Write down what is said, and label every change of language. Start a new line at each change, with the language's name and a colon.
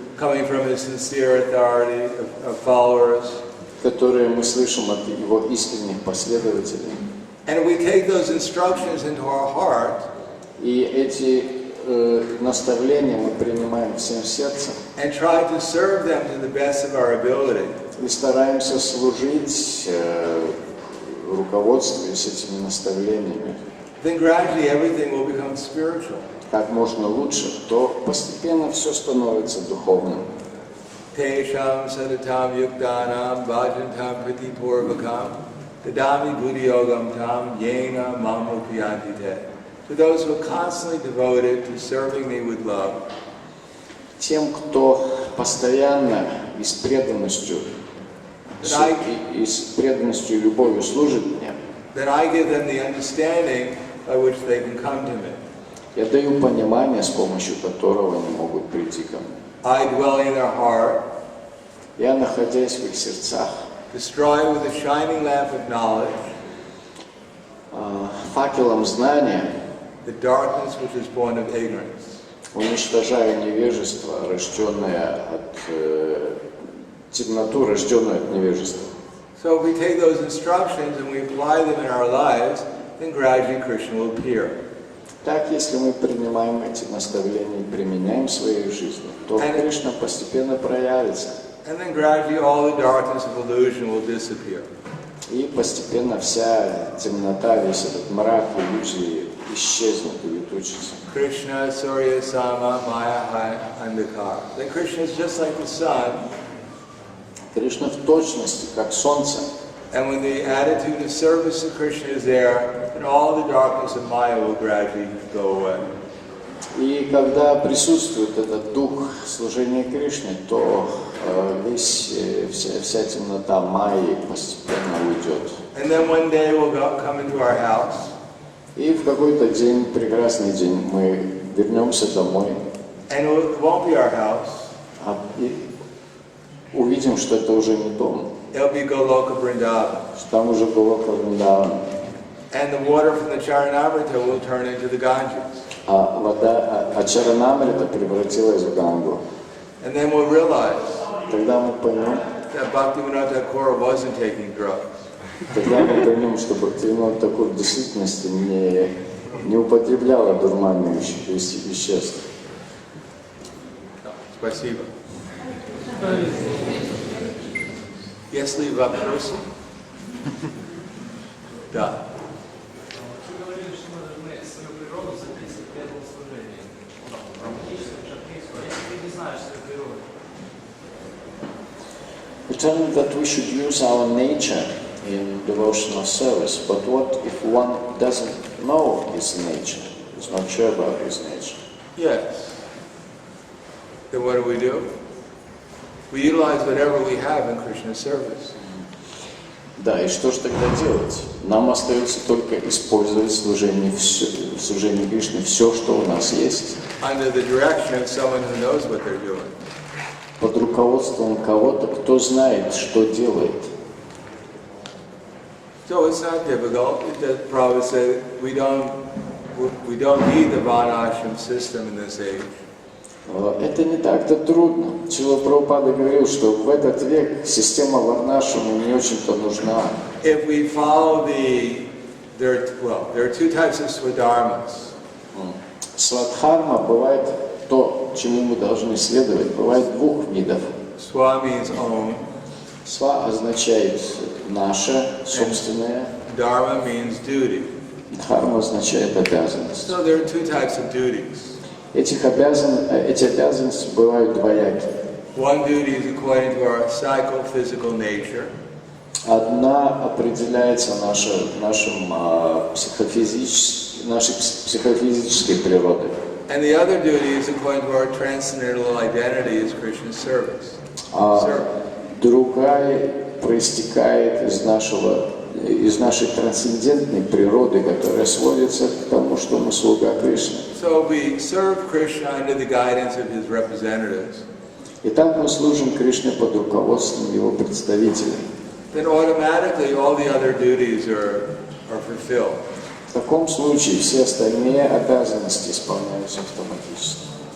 English: coming from his sincere authority of followers,
Russian: которые мы слышим от его искренних последователей.
English: And we take those instructions into our heart,
Russian: и эти наставления мы принимаем всем сердцем.
English: And try to serve them to the best of our ability.
Russian: И стараемся служить, руководствуясь этими наставлениями.
English: Then gradually everything will become spiritual.
Russian: Как можно лучше, то постепенно все становится духовным.
Sanskrit: Tesham sadatam yukdanam bhajantam pratipurvakam tadami buddhiyogam tam yena mamupyanti te.
English: To those who are constantly devoted to serving me with love.
Russian: Тем, кто постоянно и с преданностью и любовью служит мне,
English: that I give them the understanding by which they can come to me.
Russian: Я даю понимание, с помощью которого они могут прийти ко мне.
English: I dwell in their heart.
Russian: Я, находясь в их сердцах,
English: destroy with a shining lamp of knowledge.
Russian: Факелом знания
English: the darkness which is born of ignorance.
Russian: Уничтожаю невежество, рожденное от темноту, рожденную от невежества.
English: So if we take those instructions and we apply them in our lives, then gradually Krishna will appear.
Russian: Так, если мы принимаем эти наставления и применяем в своей жизни, то Кришна постепенно проявится.
English: And then gradually all the darkness of illusion will disappear.
Russian: И постепенно вся темнота, весь этот мрак иллюзии исчезнет, улетучится.
Bangla: Krishna Surya Sama Maya Andhakar.
English: That Krishna is just like the sun.
Russian: Кришна в точности, как солнце.
English: And when the attitude of service to Krishna is there, then all the darkness of Maya will gradually go away.
Russian: И когда присутствует этот дух служения Кришне, то вся темнота Майи постепенно уйдет.
English: And then one day we'll come into our house.
Russian: И в какой-то день, прекрасный день, мы вернемся домой.
English: And it won't be our house.
Russian: И увидим, что это уже не дом.
English: It'll be Goloka Vrindavan.
Russian: Что там уже Голока Вриндаван.
English: And the water from the Charanamrita will turn into the Ganges.
Russian: А вода Чаранамрита превратилась в Гангу.
English: And then we'll realize
Russian: Тогда мы поймем,
English: that Bhaktivinoda Thakur wasn't taking drugs.
Russian: тогда мы поймем, что Бхактивинода Тхакур в действительности не употребляла дурманные вещества. Спасибо. Есть ли вопросы? Да. Вы говорили, что мы должны свою природу записывать к этому служению. Романтическую, шатхийскую. А если ты не знаешь свою природу?
English: We tell me that we should use our nature in devotional service, but what if one doesn't know his nature, is not sure about his nature? Yes. Then what do? We utilize whatever we have in Krishna's service.
Russian: Да, и что же тогда делать? Нам остается только использовать в служении Кришны все, что у нас есть,
English: Under the direction of someone who knows what they're doing.
Russian: под руководством кого-то, кто знает, что делает.
English: So it's not difficult. The Prabhupada said we don't need the Varnashram system in this age.
Russian: Это не так-то трудно. Шрила Прабхупада говорил, что в этот век система Варнашрама не очень-то нужна.
English: If we follow there are two types of swadharmas.
Russian: Свадхарма бывает то, чему мы должны следовать, бывает двух видов.
English: Swa means own.
Russian: Сва означает наше, собственное.
English: Dharma means duty.
Russian: Дхарма означает обязанность.
English: So there are two types of duties.
Russian: Эти обязанности бывают двоякие.
English: One duty is according to our psychophysical nature.
Russian: Одна определяется нашей психофизической природой.
English: And the other duty is according to our transcendental identity as Krishna's service.
Russian: Другая проистекает из нашей трансцендентной природы, которая сводится к тому, что мы слуга Кришны.
English: So we serve Krishna under the guidance of his representatives.
Russian: Итак, мы служим Кришне под руководством его представителей.
English: Then automatically all the other duties are fulfilled.
Russian: В таком случае все остальные обязанности исполняются автоматически.